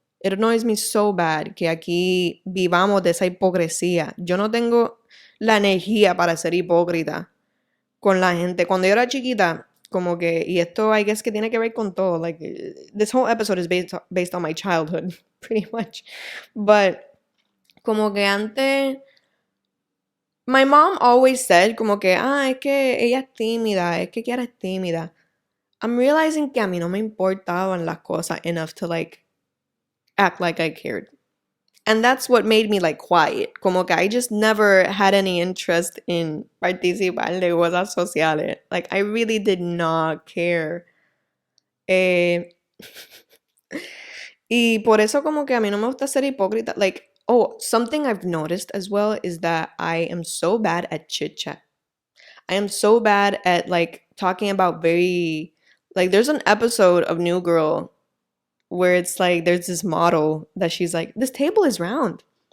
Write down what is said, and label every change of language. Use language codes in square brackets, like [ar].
[en] It annoys me so bad [es] que aquí vivamos de esa hipocresía. Yo no tengo la energía para ser hipócrita con la gente. Cuando yo era chiquita, Como que, y esto [en] I guess [es] que tiene que ver con todo. [en] Like, this whole episode is based on my childhood, pretty much. But, [es] como que antes, [en] my mom always said, [es] como que, es que ella es tímida, [en] es que Kiara es tímida. I'm realizing [es] que a mí no me importaban las cosas [en] enough to, like, act like I cared. And that's what made me, like, quiet. [es] Como que [en] I just never had any interest in [es] participar de cosas sociales. [en] Like, I really did not care. [es] Y por eso como que a mí no me gusta ser hipócrita. [en] Like, something I've noticed as well is that I am so bad at chit-chat. I am so bad at, like, talking about very... Like, there's an episode of New Girl where it's like, there's this model that she's like, this table is round.